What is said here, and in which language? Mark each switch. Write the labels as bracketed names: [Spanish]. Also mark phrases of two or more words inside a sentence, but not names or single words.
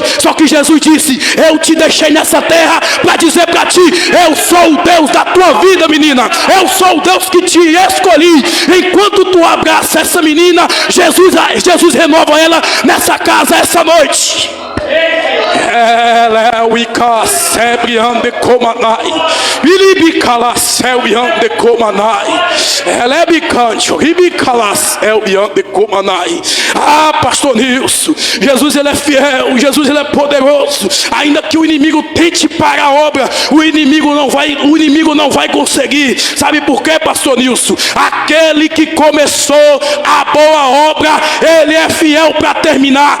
[Portuguese] Só que Jesus disse: eu te deixei nessa terra para dizer para ti: eu sou o Deus da tua vida, menina. Eu sou o Deus que te escolhi. Enquanto tu abraça essa menina, Jesus renova ela nessa casa essa noite. Ela é o icacebre ande comanai. Ilibicalacel ande comanai. Ela é bicante, ribicalacel ande comanai. Ah, pastor Nilson, Jesus ele é fiel, Jesus ele é poderoso. Ainda que o inimigo tente parar a obra, o inimigo não vai conseguir. Sabe por quê, pastor Nilson? Aquele que começou a boa obra, ele é fiel para terminar.